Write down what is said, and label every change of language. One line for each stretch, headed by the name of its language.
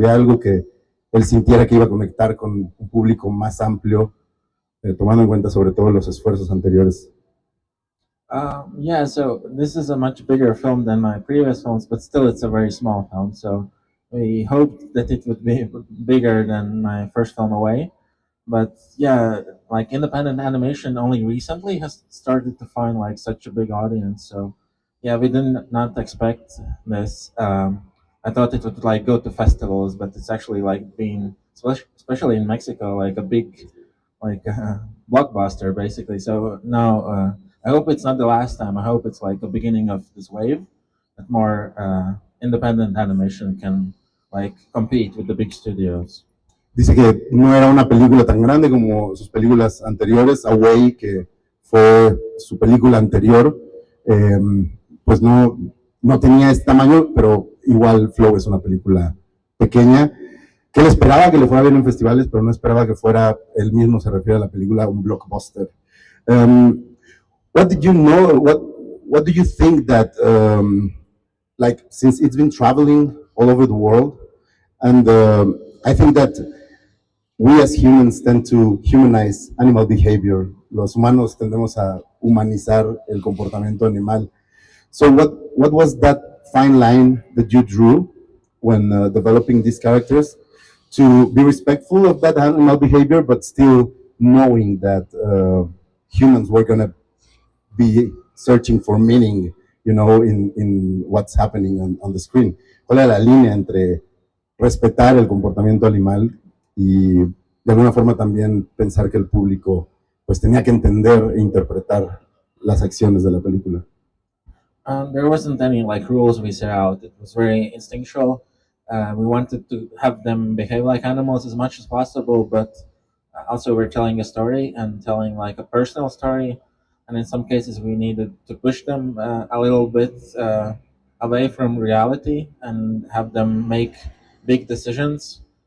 Spanish: ¿Había algo que él sintiera que iba a conectar con un público más amplio, tomando en cuenta sobre todo los esfuerzos anteriores?
English: Yeah, so this is a much bigger film than my previous films, but still it's a very small film. So we hoped that it would be bigger than my first film, Away. But yeah, like independent animation only recently has started to find like such a big audience. So yeah, we did not expect this. I thought it would like go to festivals, but it's actually like being, especially in Mexico, like a big like blockbuster basically. So now I hope it's not the last time. I hope it's like the beginning of this wave that more independent animation can like compete with the big studios.
Spanish: Dice que no era una película tan grande como sus películas anteriores. Away, que fue su película anterior, pues no tenía este tamaño, pero igual Flow es una película pequeña, que él esperaba que le fuera bien en festivales, pero no esperaba que fuera, él mismo se refiere a la película, un blockbuster.
English: What did you know, what do you think that, like, since it's been traveling all over the world, and I think that we as humans tend to humanize animal behavior.
Spanish: Los humanos tendemos a humanizar el comportamiento animal.
English: So what was that fine line that you drew when developing these characters to be respectful of that animal behavior, but still knowing that humans were going to be searching for meaning in what's happening on the screen.
Spanish: ¿Cuál es la línea entre respetar el comportamiento animal y de alguna forma también pensar que el público pues tenía que entender e interpretar las acciones de la película?
English: There wasn't any like rules we set out. It was very instinctual. We wanted to have them behave like animals as much as possible, but also we're telling a story and telling like a personal story. And in some cases, we needed to push them a little bit away from reality and have them make big decisions.